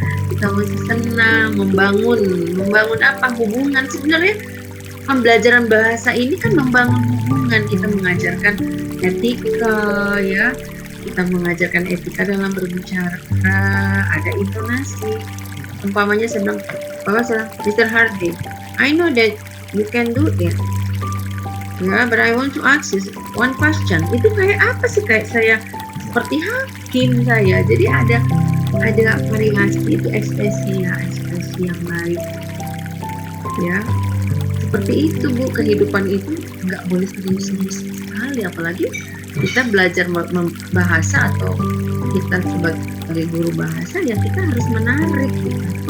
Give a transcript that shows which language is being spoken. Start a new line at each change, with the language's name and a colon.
Indonesian: Kita masih senang membangun apa hubungan. Sebenarnya pembelajaran bahasa ini kan membangun hubungan. Kita mengajarkan etika ya. Kita mengajarkan etika dalam berbicara. Ada intonasi. Umpamanya sedang Mr.
English: Hardy, I know that you can do it. Ya, but I want to ask you one question.
Indonesian: Itu kayak apa sih? Kayak saya seperti hakim saya. Jadi ada variasi itu ekspresi yang baik. Ya, seperti itu Bu. Kehidupan itu nggak boleh serius-serius sekali. Apalagi kita belajar bahasa atau kita sebagai guru bahasa ya kita harus menarik. Gitu.